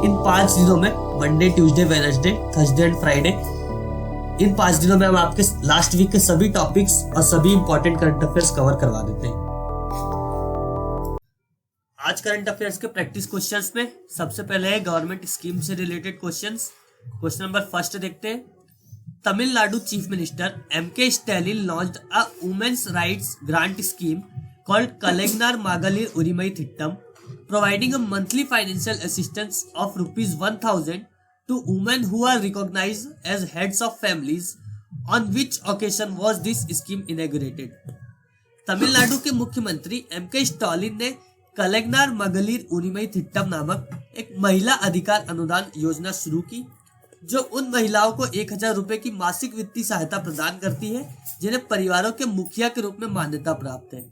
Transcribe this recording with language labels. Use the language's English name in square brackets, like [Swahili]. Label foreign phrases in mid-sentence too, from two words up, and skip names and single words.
[Hindi] इन 5 दिनों में [English] Monday, Tuesday, Wednesday, Thursday and Friday, [Hindi] इन 5 दिनों में हम आपके [English] last week [Hindi] के सभी टॉपिक्स और सभी [English] important current affairs cover [Hindi] करवा देते हैं। आज [English] current affairs [Hindi] के [English] practice questions [Hindi] में सबसे पहले है [English] government scheme [Hindi] से [English] related questions. question number first [Hindi] देखते हैं। [English] तमिलनाडु chief minister एम.के. Stalin launched a women's rights grant scheme called कलेगनार मागलिर उरिमई थिट्टम, providing a monthly financial assistance of ₹1,000 to women who are recognized as heads of families. On which occasion was this scheme inaugurated? [Hindi] तमिलनाडु के मुख्यमंत्री एम.के. स्टालिन ने कलेगनार मगलिर उरिमई थिट्टम नामक एक महिला अधिकार अनुदान योजना शुरू की, जो उन महिलाओं को 1,000 रुपए की मासिक वित्तीय सहायता प्रदान करती है जिन्हें परिवारों के मुखिया के रूप में मान्यता प्राप्त है।